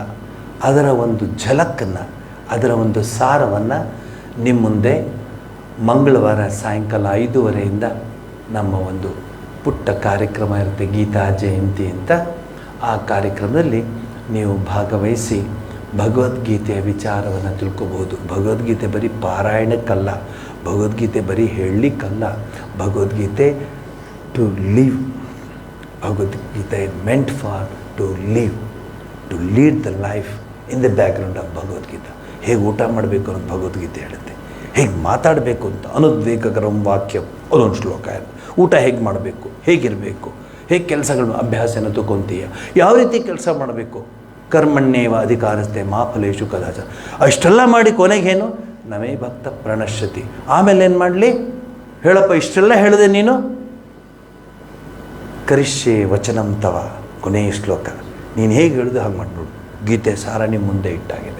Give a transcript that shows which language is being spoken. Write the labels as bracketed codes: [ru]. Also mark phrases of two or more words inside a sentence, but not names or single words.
[kn] ಅದರ ಒಂದು ಝಲಕ್ಕನ್ನು, ಅದರ ಒಂದು ಸಾರವನ್ನು ನಿಮ್ಮ ಮುಂದೆ ಮಂಗಳವಾರ ಸಾಯಂಕಾಲ 5:30 ನಮ್ಮ ಒಂದು ಪುಟ್ಟ ಕಾರ್ಯಕ್ರಮ ಇರುತ್ತೆ, ಗೀತಾ ಜಯಂತಿ ಅಂತ. ಆ ಕಾರ್ಯಕ್ರಮದಲ್ಲಿ ನೀವು ಭಾಗವಹಿಸಿ ಭಗವದ್ಗೀತೆಯ ವಿಚಾರವನ್ನು ತಿಳ್ಕೊಬೋದು. ಭಗವದ್ಗೀತೆ ಬರೀ ಪಾರಾಯಣಕ್ಕಲ್ಲ, ಭಗವದ್ಗೀತೆ ಬರೀ ಹೇಳಲಿಕ್ಕಲ್ಲ, ಭಗವದ್ಗೀತೆ [en] to live. Bhagavad Gita meant for to live, to lead the life in the background of Bhagavad Gita. [kn] ಹೇಗೆ ಊಟ ಮಾಡಬೇಕು ಅನ್ನೋದು ಭಗವದ್ಗೀತೆ ಹೇಳುತ್ತೆ. ಹೇಗೆ ಮಾತಾಡಬೇಕು ಅಂತ [sa] ಅನುದ್ವೇಗಕರಂ ವಾಕ್ಯಂ [kn] ಅದೊಂದು ಶ್ಲೋಕ ಇದೆ. ಊಟ ಹೇಗೆ ಮಾಡಬೇಕು, ಹೇಗಿರಬೇಕು, ಹೇಗೆ ಕೆಲಸಗಳು ಅಭ್ಯಾಸನ ತಗೊಂತೀಯ, ಯಾವ ರೀತಿ ಕೆಲಸ ಮಾಡಬೇಕು. [sa] ಕರ್ಮಣ್ಯೇವ ಅಧಿಕಾರಸ್ಥೆ ಮಾ ಫಲೇಶು ಕದಾಚ. [kn] ಅಷ್ಟೆಲ್ಲ ಮಾಡಿ ಕೊನೆಗೇನು [sa] ನಮೇ ಭಕ್ತ ಪ್ರಣಶ್ಯತಿ. [kn] ಆಮೇಲೆ ಏನು ಮಾಡಲಿ ಹೇಳಪ್ಪ, ಇಷ್ಟೆಲ್ಲ ಹೇಳಿದೆ ನೀನು, [sa] ಕರಿಷ್ಯೆ ವಚನಂ ತವ. [kn] ಕೊನೆಯ ಶ್ಲೋಕ ನೀನು ಹೇಗೆ ಹೇಳಿದೆ ಹಾಗೆ ಮಾಡಿಬಿಡು. ಗೀತೆ ಸಾರ ನಿಮ್ಮ ಮುಂದೆ ಇಟ್ಟಾಗಿದೆ.